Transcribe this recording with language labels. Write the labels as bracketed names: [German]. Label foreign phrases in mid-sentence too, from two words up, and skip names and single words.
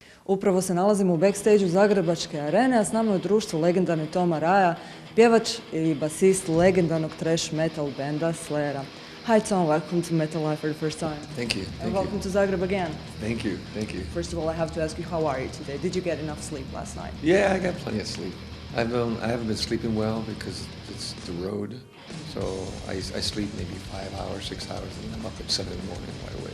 [Croatian] Upravo se nalazimo u backstage-u Zagrebačke arene, a s nama je u društvu legendarni Tom Araya, pjevač i basist legendarnog [English] thrash metal [Croatian] benda Slayera. [English] Hi Tom, welcome to Metal Life for the first time. Thank you. And welcome to Zagreb again. Thank you. Thank you. First of all, I have to ask you, how are you today? Did you get enough sleep last night? Yeah, I got plenty of sleep. I haven't been sleeping well because it's the road. So I sleep maybe 5 hours, 6 hours, and I'm up at 7 in the morning wide awake.